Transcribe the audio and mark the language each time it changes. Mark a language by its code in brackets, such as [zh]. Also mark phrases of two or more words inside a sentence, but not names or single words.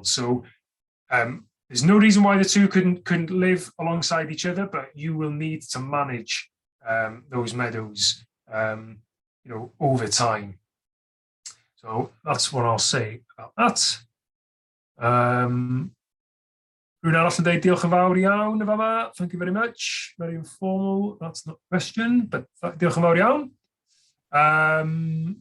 [en] So there's no reason why the two couldn't live alongside each other, but you will need to manage those meadows over time. So that's what I'll say about that. [cy] Brunel Afterday, diolch yn fawr iawn, [en] thank you very much. Very informal, that's not a question, but [cy] diolch yn fawr iawn.